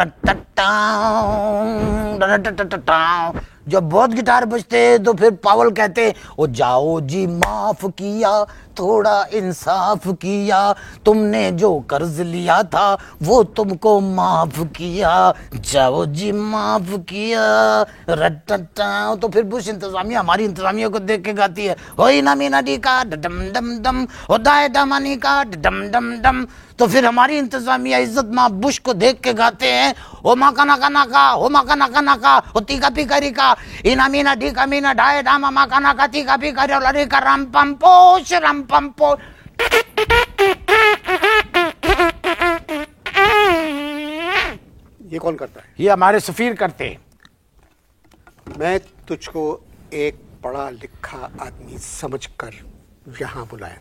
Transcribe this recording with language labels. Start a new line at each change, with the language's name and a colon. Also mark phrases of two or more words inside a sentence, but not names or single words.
Hindi: और जब बहुत गिटार बजते तो फिर पावल कहते ओ जाओ जी माफ किया, थोड़ा इंसाफ किया, तुमने जो कर्ज लिया था वो तुमको माफ किया, जाओ जी माफ किया रटटा। तो फिर बुश इंतजामिया हमारी इंतजामिया को देख के गाती है होई ना मीना डी का डम डम डम, होदाए डमानी का डम डम डम। तो फिर हमारी इंतजामिया इज्जत माँ बुश को देख के गाते हैं ओ माका नाका नाका, हो माका नाका नाका, हो तीका पिकारी का, इना मीना डी का मीना ढाए डामा माका नाका तीका पिकारी और लड़ी का रम पंपोश रम पंपो। ये कौन करता है? ये हमारे सफीर करते हैं। मैं तुझको एक पढ़ा लिखा आदमी समझकर यहां बुलाया,